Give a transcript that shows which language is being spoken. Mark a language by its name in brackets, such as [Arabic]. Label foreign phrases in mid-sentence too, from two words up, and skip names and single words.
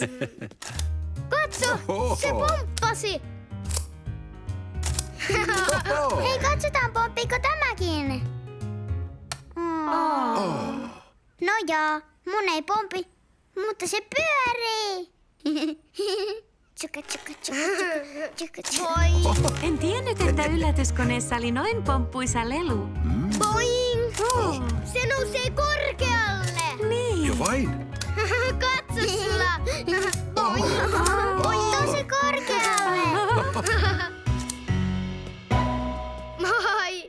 [Finnish] Katso, se pomppasi. Hei, katsotaan, pomppiiko tämäkin. No joo, mun ei pompi, mutta se pyörii. Tsuka, tsuka, tsuka, tsuka, tsuka. Boing, En tiennyt, että yllätyskoneessa oli noin pomppuisa lelu. boing. Se nousee korkealle. Niin. Jo vain? Katso sulla. Boing. Tosi korkealle. Moi!